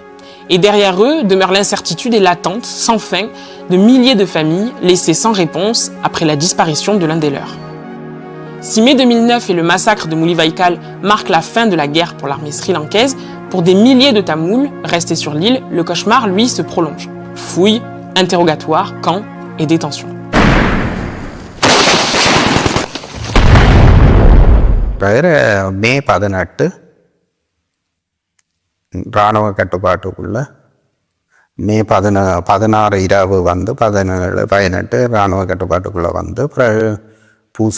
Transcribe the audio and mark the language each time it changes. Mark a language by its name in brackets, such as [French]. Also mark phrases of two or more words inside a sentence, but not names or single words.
[French] Et derrière eux demeure l'incertitude et l'attente sans fin de milliers de familles laissées sans réponse après la disparition de l'un des leurs. Si mai 2009 et le massacre de Mulibaikal marquent la fin de la guerre pour l'armée sri-lankaise, pour des milliers de Tamouls restés sur l'île, le cauchemar, lui, se prolonge. Fouilles, interrogatoires, camps et détentions. [Tamil] மே 18 இராணுவ கட்டுப்பாட்டுக்குள்ள மே 16 இரவு வந்து 17 18 இராணுவ கட்டுப்பாட்டுக்குள்ளே வந்து பிறகு பூசா